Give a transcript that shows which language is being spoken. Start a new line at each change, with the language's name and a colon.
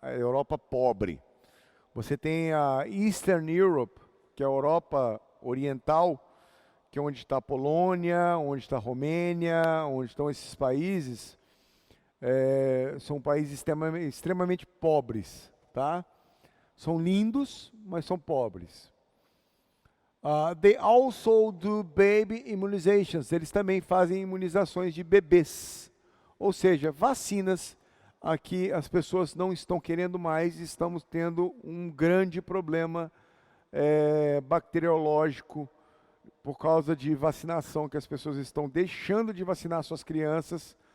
Portuguese: A Europa pobre. Você tem a Eastern Europe, que é a Europa oriental, que é onde está a Polônia, onde está a Romênia, onde estão esses países, são países extremamente pobres, tá? São lindos, mas são pobres.
English: They also do baby immunizations.
Portuguese: Eles também fazem imunizações de bebês. Ou seja, vacinas. Aqui as pessoas não estão querendo mais. Estamos tendo um grande problema bacteriológico por causa de vacinação, que as pessoas estão deixando de vacinar suas crianças.